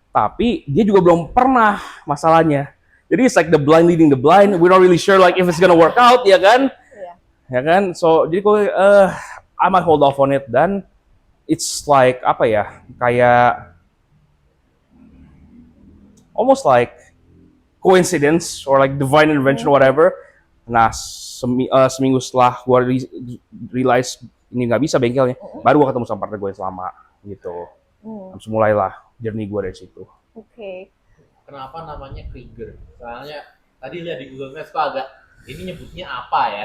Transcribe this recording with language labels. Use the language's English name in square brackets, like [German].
[Indonesian] Tapi dia juga belum pernah masalahnya. [English] Jadi it's like the blind leading the blind. We're not really sure like if it's gonna work out, [Indonesian] ya kan? Iya. Ya kan? [English] So [Indonesian] jadi gue [English] I might hold off on it, dan it's like [Indonesian] apa ya? [English] Kayak almost like coincidence or like divine intervention or whatever. [Indonesian] Nah, seminggu setelah gue realize ini nggak bisa bengkelnya, baru gue ketemu sama partner gue yang selama gitu. Langsung mulailah journey gue dari situ. Oke. Kenapa namanya Krieger? Soalnya tadi lihat di Google Maps kok agak ini nyebutnya apa ya?